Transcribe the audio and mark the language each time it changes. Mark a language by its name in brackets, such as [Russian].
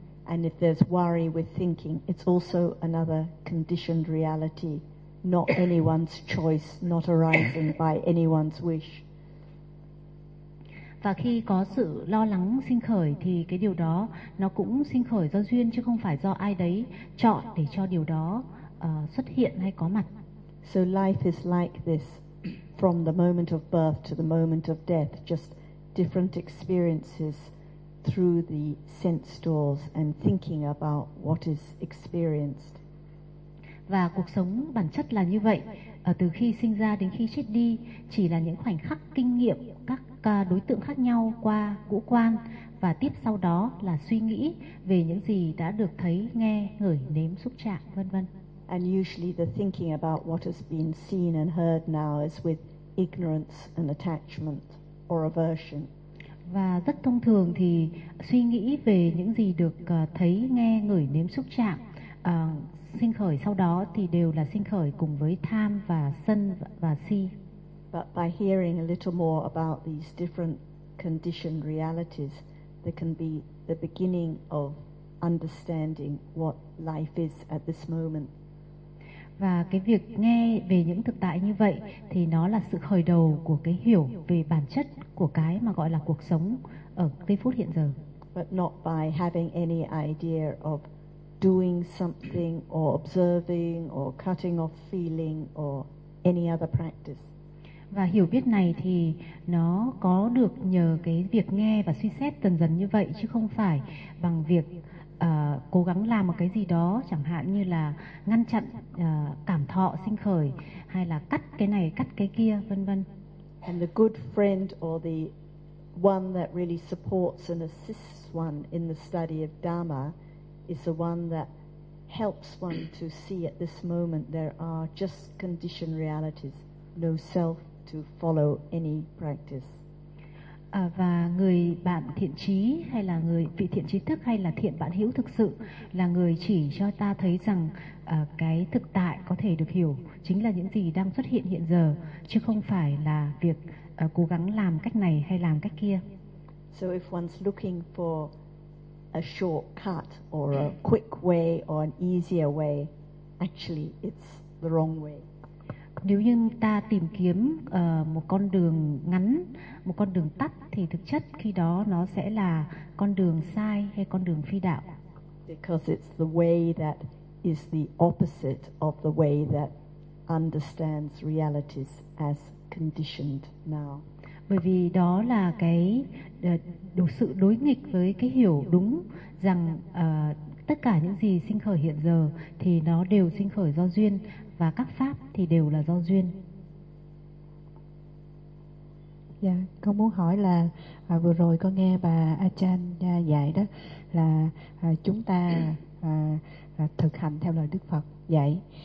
[English] And if there's worry with thinking, it's also another conditioned reality, not anyone's choice, not arising by anyone's wish. [Vietnamese] Và khi có sự lo lắng sinh khởi thì cái điều đó nó cũng sinh khởi do duyên chứ không phải do ai đấy chọn để cho điều đó xuất hiện hay có mặt. [English] So life is like this, from the moment of birth to the moment of death, just different experiences through the sense doors and thinking about what is experienced. [Vietnamese] Và cuộc sống bản chất là như vậy, từ khi sinh ra đến khi chết đi chỉ là những khoảnh khắc kinh nghiệm các đối tượng khác nhau qua ngũ quan, và tiếp sau đó là suy nghĩ về những gì đã được thấy, nghe, ngửi, nếm, xúc chạm, vân vân. [English] And usually the thinking about what has been seen and heard now is with ignorance and attachment or aversion. [Vietnamese] Và rất thông thường thì suy nghĩ về những gì được thấy, nghe, ngửi, nếm, xúc chạm sinh khởi sau đó thì đều là sinh khởi cùng với tham và sân và si. [English] But by hearing a little more about these different conditioned realities, there can be the beginning of understanding what life is at this moment. [Vietnamese] Và cái việc nghe về những thực tại như vậy thì nó là sự khởi đầu của cái hiểu về bản chất của cái mà gọi là cuộc sống ở giây phút hiện giờ. [English] But not by having any idea of doing something or observing or cutting off feeling or any other practice. [Vietnamese] Và hiểu biết này thì nó có được nhờ cái việc nghe và suy xét dần dần như vậy, chứ không phải bằng việc cố gắng làm một cái gì đó, chẳng hạn như là ngăn chặn cảm thọ sinh khởi hay là cắt cái này cắt cái kia vân vân. [English] And the good friend or the one that really supports and assists one in the study of Dharma is the one that helps one to see at this moment there are just conditioned realities, no self to follow any practice. [Vietnamese] Và người bạn thiện trí hay là người vị thiện trí thức hay là thiện bạn hữu thực sự là người chỉ cho ta thấy rằng cái thực tại có thể được hiểu chính là những gì đang xuất hiện hiện giờ, chứ không phải là việc cố gắng làm cách này hay làm cách kia. [English] So if one's looking for a shortcut or a quick way or an easier way, actually it's the wrong way. [Vietnamese] Nếu như ta tìm kiếm một con đường ngắn, một con đường tắt, thì thực chất khi đó nó sẽ là con đường sai hay con đường phi đạo. [English] Because it's the way that is the opposite of the way that understands realities as conditioned now. [Vietnamese] Bởi vì đó là cái sự đối nghịch với cái hiểu đúng rằng tất cả những gì sinh khởi hiện giờ thì nó đều sinh khởi do duyên và các pháp thì đều là do duyên. Dạ, con muốn hỏi là vừa rồi con nghe bà Achan dạy đó là chúng ta thực hành theo lời Đức Phật dạy.